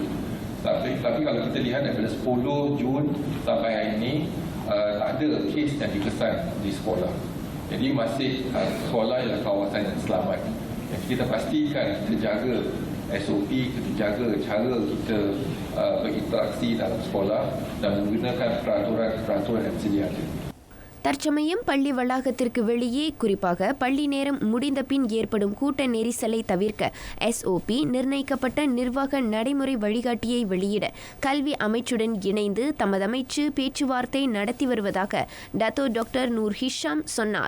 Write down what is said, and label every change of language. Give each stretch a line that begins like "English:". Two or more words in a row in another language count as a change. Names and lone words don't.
Malay: Tapi kalau kita lihat daripada 10 Jun sampai hari ini, tak ada kes yang dikesan di sekolah. Jadi masih sekolah ialah kawasan yang selamat. Jadi kita pastikan kita jaga SOP, kita jaga cara kita berinteraksi dalam sekolah dan menggunakan peraturan yang sedia ada.
Tamil: தற்சமயம் பள்ளி வளாகத்திற்கு வெளியே, குறிப்பாக பள்ளி நேரம் முடிந்த பின் ஏற்படும் கூட்ட நெரிசலை தவிர்க்க SOP நிர்ணயிக்கப்பட்ட நிர்வாக நடைமுறை வழிகாட்டியை வெளியிட கல்வி அமைச்சுடன் இணைந்து தமது அமைச்சு பேச்சுவார்த்தை நடத்தி வருவதாக டாக்டர் நூர் ஹிஷாம் சொன்னார்.